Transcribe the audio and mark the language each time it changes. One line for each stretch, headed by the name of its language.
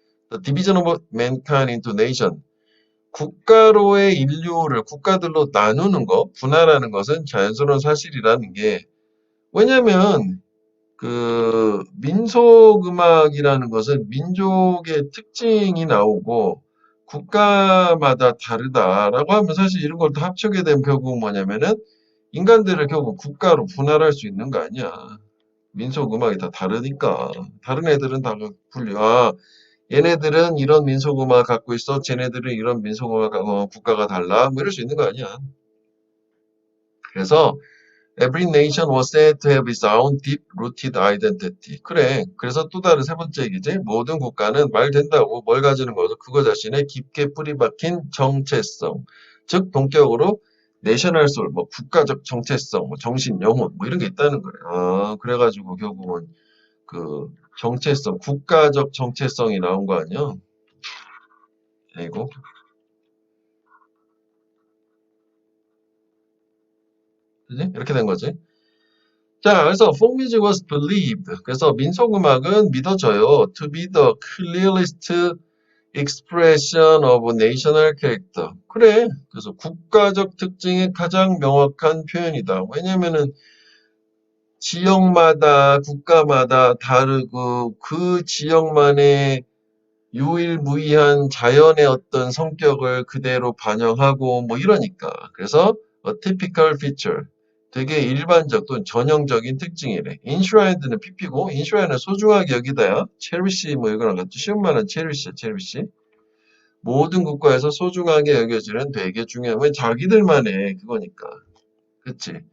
English: The division of mankind into nation
Korean: 국가로의 인류를 국가들로 나누는 것, 분할하는 것은 자연스러운 사실이라는 게 왜냐면 그 민속음악이라는 것은 민족의 특징이 나오고 국가마다 다르다라고 하면 사실 이런 걸 다 합치게 되면 결국 뭐냐면은 인간들을 결국 국가로 분할할 수 있는 거 아니야. 민속음악이 다 다르니까. 다른 애들은 다 분류. 아, 얘네들은 이런 민속음악 갖고 있어. 쟤네들은 이런 민속음악 국가가 달라. 뭐 이럴 수 있는 거 아니야. 그래서
English: Every nation was said to have its own deep-rooted identity.
Korean: 그래. 그래서 또 다른 세 번째 얘기지. 모든 국가는 말 된다고 뭘 가지는 거죠. 그거 자신의 깊게 뿌리 박힌 정체성. 즉 본격으로 내셔널 소울, 뭐 국가적 정체성, 뭐 정신, 영혼, 뭐 이런 게 있다는 거래. 아, 그래가지고 결국은 그 정체성, 국가적 정체성이 나온 거 아니야? 이거. 그지? 이렇게 된 거지. 자, 그래서
English: folk music was believed.
Korean: 그래서 민속음악은 믿어져요.
English: To be the clearest expression of national character.
Korean: 그래. 그래서 국가적 특징의 가장 명확한 표현이다. 왜냐면은 지역마다 국가마다 다르고 그 지역만의 유일무이한 자연의 어떤 성격을 그대로 반영하고 뭐 이러니까. 그래서
English: a typical feature.
Korean: 되게 일반적 또는 전형적인 특징이래. enshrined는 pp고 enshrine는 소중하게 여기다야. cherish 뭐 이거랑 같이 쉬운 말은 cherish. 모든 국가에서 소중하게 여겨지는 되게 중요한 왜 자기들만의 그거니까. 그치?